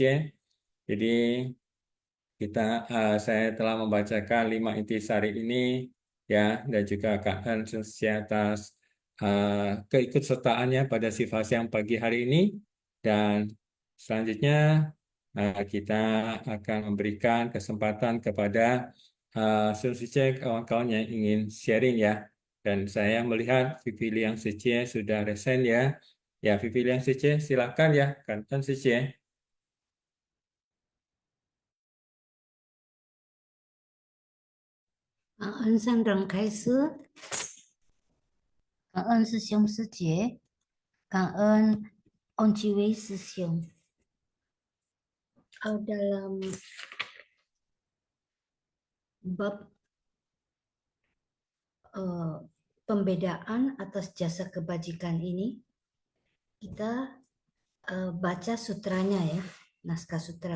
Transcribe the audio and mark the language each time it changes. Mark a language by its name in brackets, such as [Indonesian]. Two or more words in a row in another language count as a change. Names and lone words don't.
[Indonesian] Jadi kita saya telah membacakan 5 intisari ini ya dan juga kanten suci atas keikutsertaannya pada sifat yang pagi hari ini dan selanjutnya kita akan memberikan kesempatan kepada Suci kawan-kawan yang ingin sharing ya. Dan saya melihat Vivi Liang Suci sudah resen ya. Ya Vivi Liang Suci silakan ya, Kanton Suci. [Chinese] 感恩上人开示，感恩师兄师姐，感恩翁继伟师兄。Dalam [Indonesian] bab pembedaan atas jasa kebajikan ini, kita baca sutranya ya, naskah sutra.